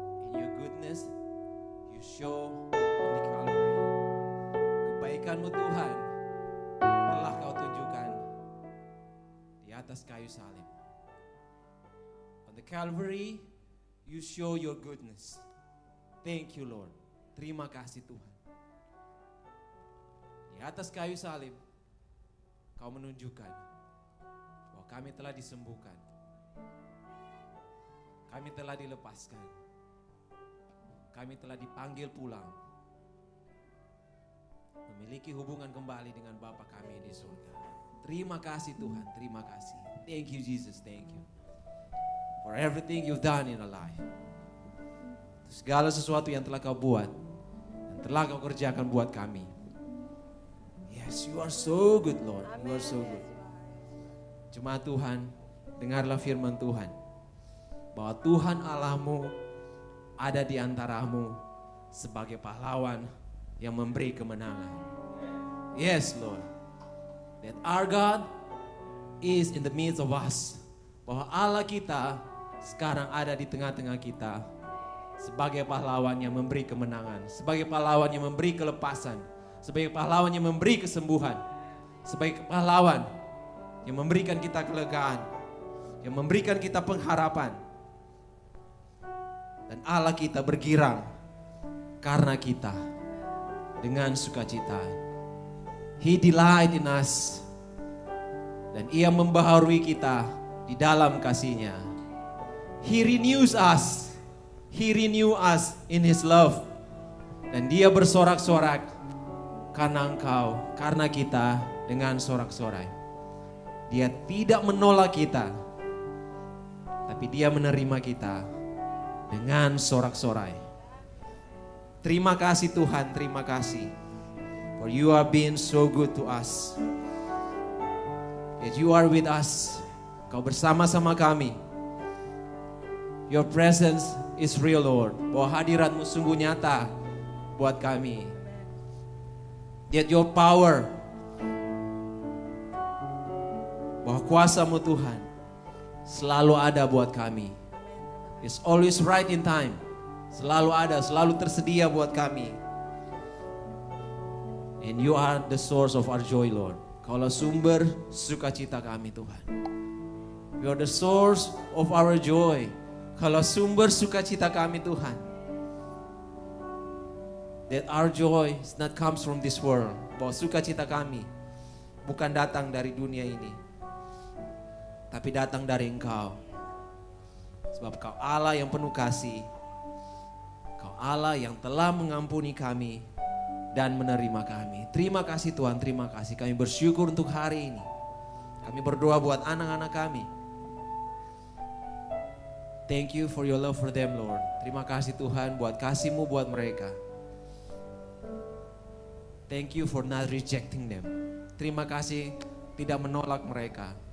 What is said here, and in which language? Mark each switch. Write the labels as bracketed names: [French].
[English] In your goodness, you show on the Calvary. [Indonesian] Kebaikanmu Tuhan telah kau tunjukkan di atas kayu salib. [English] On the Calvary, you show your goodness. Thank you Lord. [Indonesian] Terima kasih Tuhan. Di atas kayu salib, Kau menunjukkan bahwa kami telah disembuhkan. Kami telah dilepaskan. Kami telah dipanggil pulang. Memiliki hubungan kembali dengan Bapa kami di surga. Terima kasih Tuhan, terima kasih. [English] Thank you Jesus, thank you. For everything you've done in our life. [Indonesian] Segala sesuatu yang telah Kau buat, yang telah Kau kerjakan buat kami. [English] Yes, you are so good Lord, you are so good. [Indonesian] Cuma Tuhan, dengarlah firman Tuhan. Bahwa Tuhan Allahmu ada di antaramu sebagai pahlawan yang memberi kemenangan. [English] Yes Lord, that our God is in the midst of us. [Indonesian] Bahwa Allah kita sekarang ada di tengah-tengah kita sebagai pahlawan yang memberi kemenangan, sebagai pahlawan yang memberi kelepasan, sebagai pahlawan yang memberi kesembuhan, sebagai pahlawan yang memberikan kita kelegaan, yang memberikan kita pengharapan. Dan Allah kita bergirang karena kita dengan sukacita. [English] He delight in us. [Indonesian] Dan Ia membaharui kita di dalam kasih-Nya. [English] He renews us. He renew us in His love. [Indonesian] Dan Dia bersorak-sorak karena Engkau, karena kita dengan sorak-sorai. Dia tidak menolak kita, tapi Dia menerima kita dengan sorak-sorai. Terima kasih Tuhan, terima kasih. [English] For you have been so good to us. That you are with us. [Indonesian] Kau bersama-sama kami. [English] Your presence is real Lord. [Indonesian] Bahwa hadirat-Mu sungguh nyata buat kami. [English] That your power, [Indonesian] bahwa kuasa-Mu Tuhan selalu ada buat kami. [English] It's always right in time. [Indonesian] Selalu ada, selalu tersedia buat kami. [English] And you are the source of our joy Lord. [Indonesian] Kaulah sumber sukacita kami Tuhan. [English] You are the source of our joy. [Indonesian] Kaulah sumber sukacita kami Tuhan. [English] That our joy is not comes from this world. [Indonesian] Bahwa sukacita kami bukan datang dari dunia ini, tapi datang dari Engkau. Sebab Kau Allah yang penuh kasih. Kau Allah yang telah mengampuni kami dan menerima kami. Terima kasih Tuhan, terima kasih. Kami bersyukur untuk hari ini. Kami berdoa buat anak-anak kami. [English] Thank you for your love for them Lord. [Indonesian] Terima kasih Tuhan buat kasih-Mu buat mereka. [English] Thank you for not rejecting them. [Indonesian] Terima kasih tidak menolak mereka.